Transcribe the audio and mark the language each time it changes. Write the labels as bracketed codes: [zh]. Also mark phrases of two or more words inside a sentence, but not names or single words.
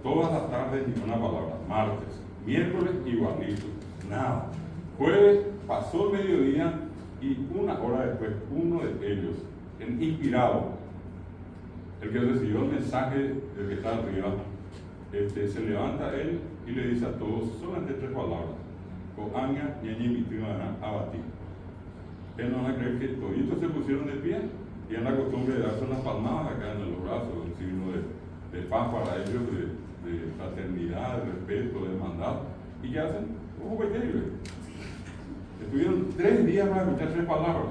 [es] Todas las tardes ni una palabra. Martes, miércoles igualito, nada. Jueves pasó el mediodía y 1 hora después, uno de ellos, inspirado, el que recibió el mensaje del que está arriba, se levanta él y le dice a todos solamente 3 palabras: [qu] Coaña, ñañi, mitimana, abati. [es] Ustedes no van a creer que toditos se pusieron de pie y en la costumbre de darse unas palmadas acá en los brazos, un signo de paz para ellos, de fraternidad, de respeto, de hermandad. ¿Y qué hacen? Estuvieron 3 días para escuchar 3 palabras.